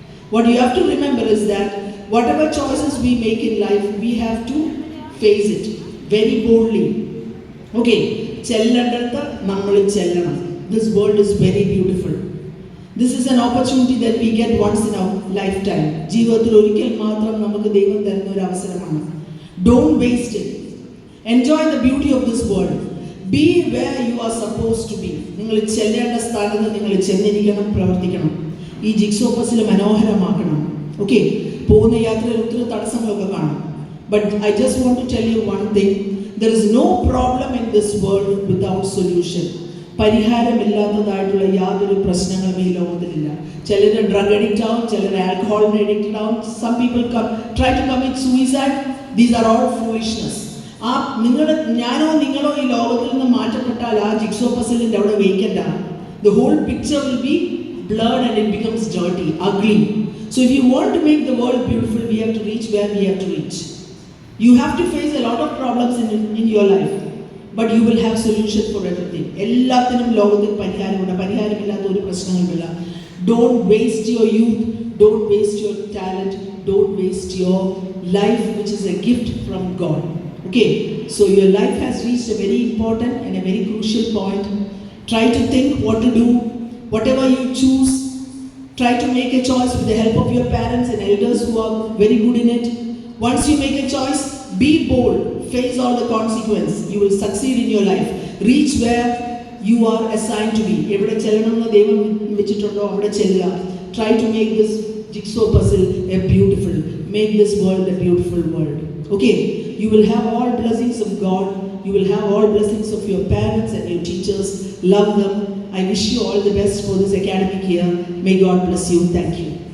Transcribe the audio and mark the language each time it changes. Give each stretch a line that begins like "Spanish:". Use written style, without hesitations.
English: What you have to remember is that whatever choices we make in life, we have to face it very boldly.
Malayalam: Okay, ചെല്ലേണ്ടടുത്ത് നമ്മൾ ചെല്ലണം.
English: This world is very beautiful. This is an opportunity that we get once in our lifetime.
Malayalam: ജീവിതത്തിൽ ഒരിക്കൽ മാത്രം നമുക്ക് ദൈവം തരുന്ന ഒരു അവസരമാണ്.
English: Don't waste it. Enjoy the beauty of this world. Be where you are supposed to be.
Malayalam: നിങ്ങൾ ചെല്ലേണ്ട സ്ഥാനത്ത് നിങ്ങൾ ചെന്നിരിക്കണം, പ്രവർത്തിക്കണം. ഈ ജിക്സോ പസിൽ മനോഹരമാക്കണം. ഓക്കെ, പോകുന്ന യാത്രയിൽ ഒത്തിരി തടസ്സങ്ങളൊക്കെ കാണും.
English: But I just want to tell you one thing. There is no problem in this world without solution.
Malayalam: പരിഹാരമില്ലാത്തതായിട്ടുള്ള യാതൊരു പ്രശ്നങ്ങളും ഈ ലോകത്തിലില്ല. ചിലർ ഡ്രഗ് അഡിക്റ്റ് ആവും, ചിലർ ആൽക്കഹോളിന് അഡിക്റ്റഡ് ആവും.
English: Some people try to commit suicide. These are all foolishness.
Malayalam: ആ നിങ്ങളോ ഈ ലോകത്തിൽ നിന്ന് മാറ്റപ്പെട്ടാൽ ആ ജിക്സോ പസിലിൻ്റെ അവിടെ വേക്കൻ്റാണ്.
English: The whole picture will be blurred and it becomes dirty, ugly. So if you want to make the world beautiful, we have to reach where we have to reach. You have to face a lot of problems in your life, but you will have solution for everything.
Malayalam: എല്ലാത്തിനും ലോകത്തിൽ പരിഹാരമുണ്ട്. പരിഹാരമില്ലാത്ത ഒരു പ്രശ്നങ്ങളുമില്ല.
English: Don't waste your youth, don't waste your talent, don't waste your life, which is a gift from God. Okay, so your life has reached a very important and a very crucial point. Try to think what to do. Whatever you choose, try to make a choice with the help of your parents and elders who are very good in it. Once you make a choice, be bold, face all the consequences. You will succeed in your life. Reach where you are assigned to be.
Malayalam: എവിടെ ചെല്ലണമെന്ന് ദൈവം വെച്ചിട്ടുണ്ടോ അവിടെ ചെല്ലുക.
English: Try to make this jigsaw puzzle a beautiful, make this world a beautiful world. Okay, you will have all blessings of God. You will have all blessings of your parents and your teachers. Love them. I wish you all the best for this academic year. May God bless you. Thank you.